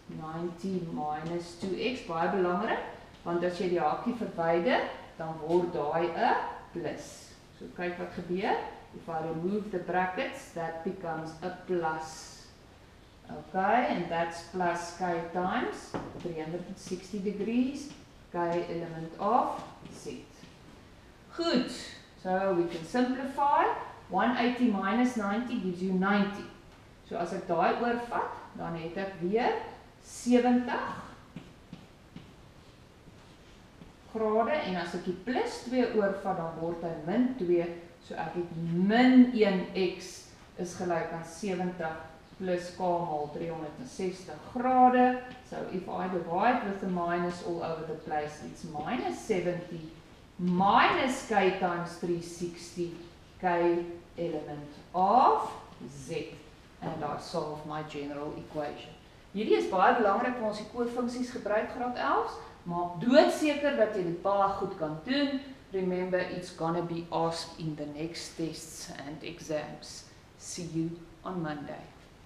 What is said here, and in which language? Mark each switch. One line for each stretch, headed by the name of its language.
Afrikaans: 90 minus 2x, baie belangrik, want as jy die hakie verwyder, dan word daai 'n plus. So kyk wat gebeur.
English: If I remove the brackets, that becomes a plus. Okay, and that's plus k times 360 degrees, k element of z. Good, so we can simplify. 180 minus 90 gives you 90.
Afrikaans: So as ek daai oorvat, dan het ek weer 70 grade, en as ek die plus 2 oorvat, dan word hy min 2, so ek het min 1x is gelyk aan 70 plus k maal 360 grade.
English: So if I divide with the minus all over the place, it's minus 70 minus k times 360, k element of z. And I solve my general equation.
Afrikaans: Hierdie is baie belangrik vir ons die koefunksies gebruik graad 11. Maak doodseker dat jy dit baie goed kan doen.
English: Remember, it's gonna be asked in the next tests and exams. See you on Monday.